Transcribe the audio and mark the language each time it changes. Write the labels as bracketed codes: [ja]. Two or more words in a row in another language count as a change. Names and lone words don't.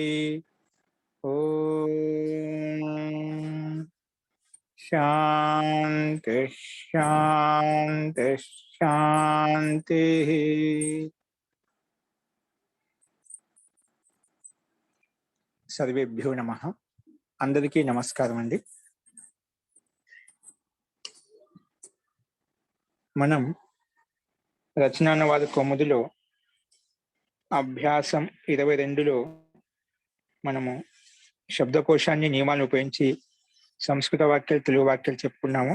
[sa] ओम शांति शांति शांति। सर्वेभ्यो नमः। [te] అందరికీ నమస్కారం అండీ। మనం రచనానువాద కౌముదిలో అభ్యాసం 22లో మనము శబ్దకోశాన్ని నియమాలను ఉపయోగించి సంస్కృత వాక్యాలు తెలుగు వాక్యాలు చెప్పుకున్నాము.